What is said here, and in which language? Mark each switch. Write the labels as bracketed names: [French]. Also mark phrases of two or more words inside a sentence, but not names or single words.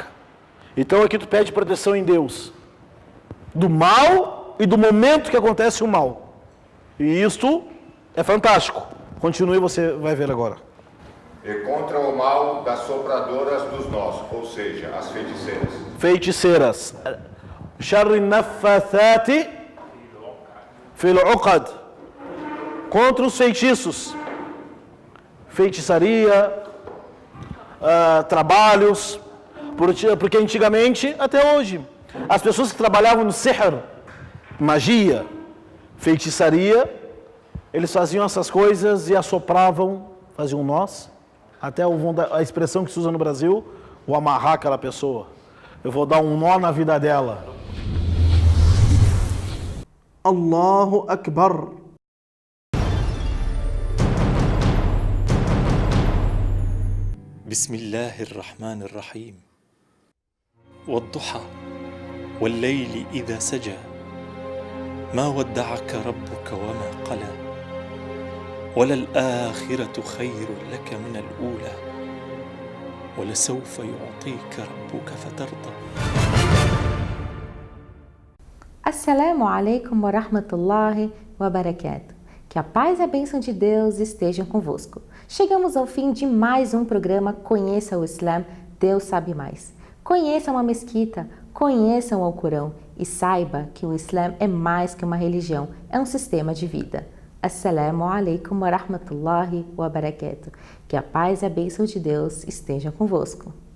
[Portuguese] Então aqui tu pede proteção em Deus do mal e do momento que acontece o mal. E isto é fantástico. Continue, você vai ver agora. E contra o mal das sopradoras dos nós, ou seja, as feiticeiras. Feiticeiras. [Arabic] شر النفاثات في العقد. [Portuguese] Contra os feitiços. Feitiçaria, trabalhos. Porque antigamente, até hoje, as pessoas que trabalhavam no sihr, magia, feitiçaria, eles faziam essas coisas e assopravam, faziam nós. Até a expressão que se usa no Brasil, o amarrar aquela pessoa. Eu vou dar um nó na vida dela. [Arabic] الله أكبر. بسم الله الرحمن الرحيم والضحى والليل إذا سجى ما ودعك ربك وما قلى وللآخرة خير لك من الأولى ولسوف يعطيك ربك فترضى. السلام عليكم ورحمة الله وبركاته. [Portuguese] Que a paz e a bênção de Deus estejam convosco. Chegamos ao fim de mais um programa Conheça o Islã, Deus sabe mais. Conheça uma mesquita, conheça o Alcorão e saiba que o Islã é mais que uma religião, é um sistema de vida. [Arabic] السلام عليكم ورحمة الله وبركاته. [Portuguese] Que a paz e a bênção de Deus estejam convosco.